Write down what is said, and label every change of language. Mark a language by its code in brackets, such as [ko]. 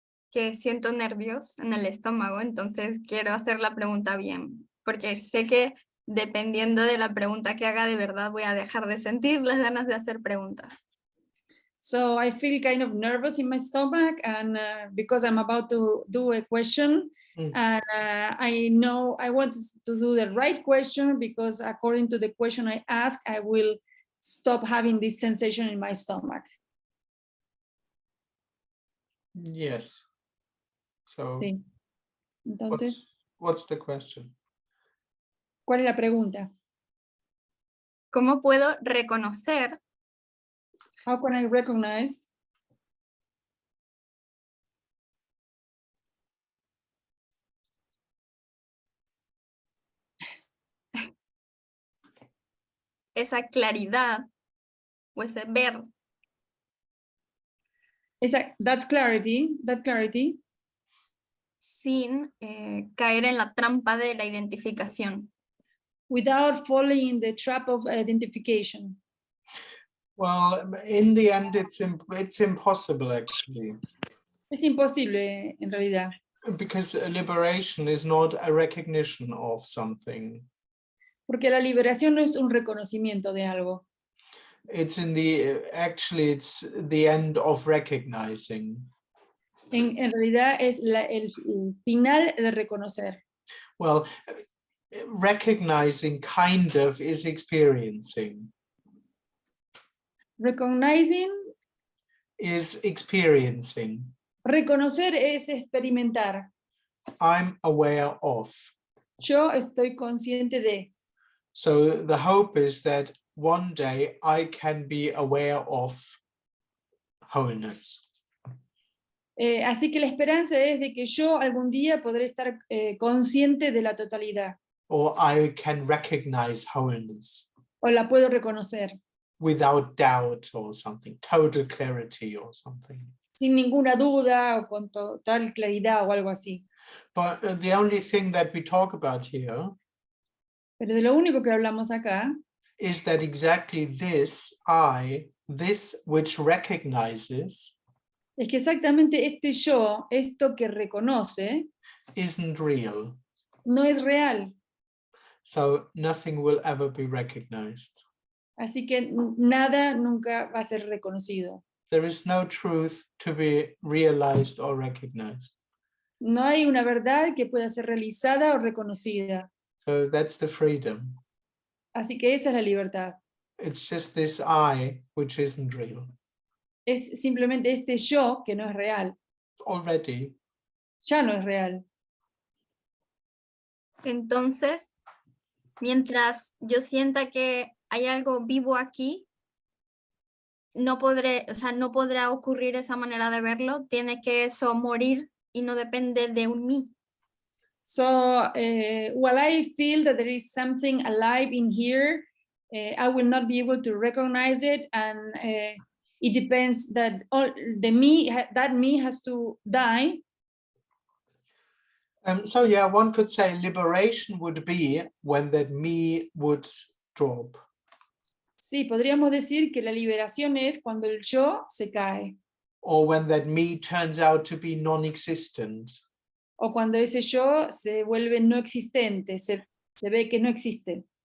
[es] Que siento nervios en el estómago, entonces quiero hacer la pregunta bien, porque sé que dependiendo de la pregunta que haga, de verdad voy a dejar de sentir las ganas de hacer preguntas. [en] So I feel kind of nervous in my stomach, and because I'm about to do a question, and I know I want to do the right question, because according to the question I ask, I will stop having this sensation in my stomach. Yes. So [es] Sí. Entonces, [en] what's the question? [es] ¿cuál es la pregunta? ¿Cómo puedo reconocer? [en] How can I recognize [es] esa claridad o ese ver [en] that clarity [es] sin caer en la trampa de la identificación? [en] without falling in the trap of identification? Well, in the end, it's impossible actually. [es] Es imposible en realidad. [en] Because liberation is not a recognition of something. [es] Porque la liberación no es un reconocimiento de algo. [en] It's it's the end of recognizing. [es] En realidad es el final de reconocer. [en] Well, recognizing kind of is experiencing. Recognizing Is experiencing. [es] Reconocer es experimentar. [en] I'm aware of. [es] Yo estoy consciente de. [en] So the hope is that one day I can be aware of wholeness. [es] Así que la esperanza es de que yo algún día podré estar consciente de la totalidad. [en] or I can recognize wholeness [es] o la puedo reconocer [en] without doubt or something, total clarity or something. [es] sin ninguna duda o con total claridad o algo así. [en] But the only thing that we talk about here [es] Pero de lo único que hablamos acá [en] is that exactly this I, this which recognizes, [es] es que exactamente este yo, esto que reconoce, [en] isn't real. [es] no es real. [en] So nothing will ever be recognized. [es] Así que nada nunca va a ser reconocido. [en] There is no truth to be realized or recognized. [es] No hay una verdad que pueda ser realizada o reconocida. [en] So that's the freedom. [es] Así que esa es la libertad. [en] It's just this I which isn't real. [es] Es simplemente este yo que no es real. [en] Already, [es] Ya no es real. Entonces, mientras yo sienta que hay algo vivo aquí, no podré, o sea, no podrá ocurrir esa manera de verlo, tiene que eso morir y no depende de un mí. [en] So while I feel that there is something alive in here, I will not be able to recognize it, and it depends that all the me, that me has to die. so yeah, one could say liberation would be when that me would drop. [es] Sí, podríamos decir que la liberación es cuando el yo se cae, [en] Or when that me turns out to be non-existent. [es] o cuando ese yo se vuelve no existente, se ve que no existe,